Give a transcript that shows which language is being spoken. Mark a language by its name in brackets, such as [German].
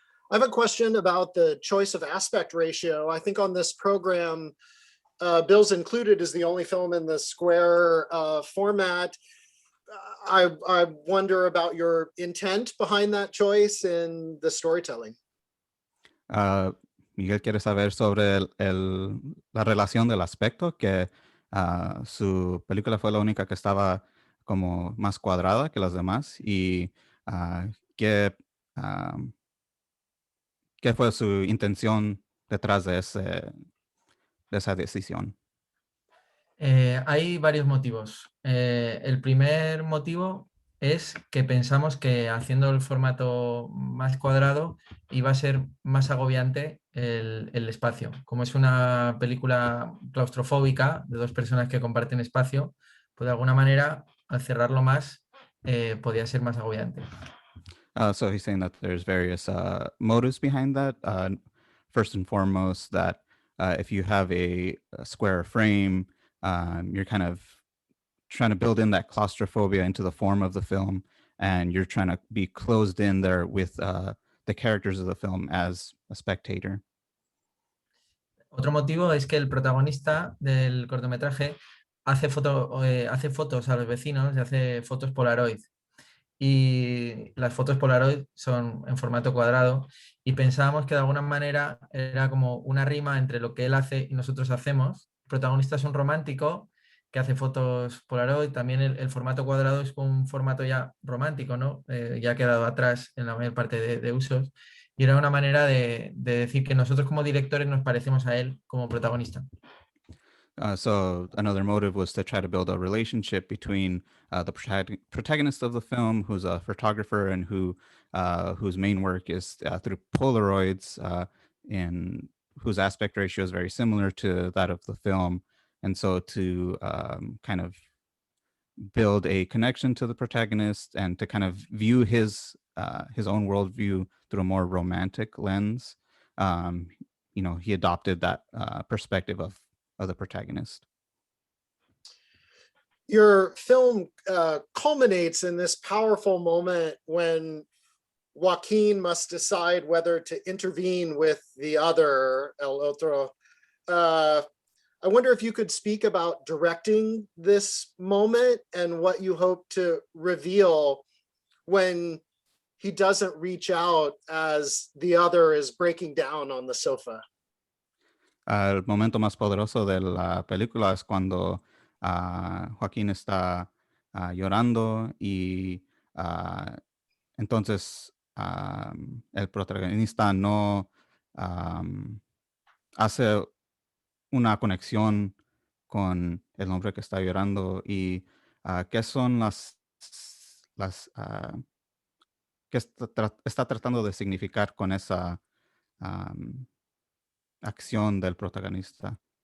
[English] I have a question about the choice of aspect ratio. I think on this program, Bills Included is the only film in the square format. I wonder about your intent behind that choice in the storytelling. [Spanish] Miguel quiere saber sobre la relación del aspecto, que su película fue la única que estaba como más cuadrada que las demás, y qué fue su intención detrás de esa decisión. Hay varios motivos. El primer motivo es que pensamos que haciendo el formato más cuadrado iba a ser más agobiante el espacio. Como es una película claustrofóbica de dos personas que comparten espacio, pues de alguna manera al cerrarlo más podía ser más agobiante. [English] So he's saying that there's various motives behind that. First and foremost, that if you have a square frame, you're kind of trying to build in that claustrophobia into the form of the film, and you're trying to be closed in there with the characters of the film as a spectator. [Spanish] Otro motivo es que el protagonista del cortometraje hace fotos a los vecinos y hace fotos Polaroid. Y las fotos Polaroid son en formato cuadrado y pensábamos que de alguna manera era como una rima entre lo que él hace y nosotros hacemos. El protagonista es un romántico que hace fotos Polaroid, también el formato cuadrado es un formato ya romántico, ¿no? Ya ha quedado atrás en la mayor parte de usos y era una manera de decir que nosotros como directores nos parecemos a él como protagonista. [English] So another motive was to try to build a relationship between the protagonist of the film, who's a photographer and whose main work is through Polaroids, and whose aspect ratio is very similar to that of the film. And so to kind of build a connection to the protagonist and to kind of view his own worldview through a more romantic lens, he adopted that perspective of the protagonist. Your film culminates in this powerful moment when Joaquin must decide whether to intervene with the other, [Spanish] el otro. [English] I wonder if you could speak about directing this moment and what you hope to reveal when he doesn't reach out as the other is breaking down on the sofa. [Spanish] El momento más poderoso de la película es cuando Joaquín está llorando y entonces el protagonista no hace una conexión con el hombre que está llorando y qué son las que está tratando de significar con esa acción del protagonista.